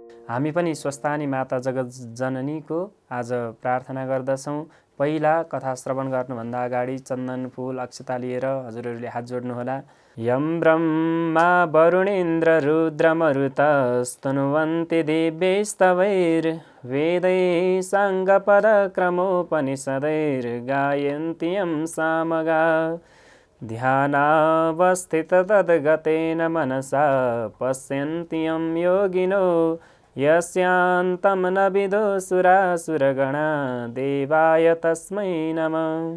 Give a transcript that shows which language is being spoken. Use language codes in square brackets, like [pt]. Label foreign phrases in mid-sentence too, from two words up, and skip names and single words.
[ne] हामी पनि स्वस्थानी माता जगत जननीको आज प्रार्थना गर्दछौँ। पहिला कथा श्रवण गर्नुभन्दा अगाडि चन्दन फूल अक्षता लिएर हजुरहरूले हात जोड्नुहोला। [sa] यं ब्रह्मा वरुणेन्द्र रुद्रमरुतस्तनुवन्ति दिव्यैस्तवैर्वेदैः साङ्गपदक्रमोपनिषदैर्गायन्ति यं सामगा। ध्यानावस्थिततद्गतेन मनसा पश्यन्ति यं योगिनो यस्यान्तं न विदुसुरासुरगणा देवाय तस्मै नमः।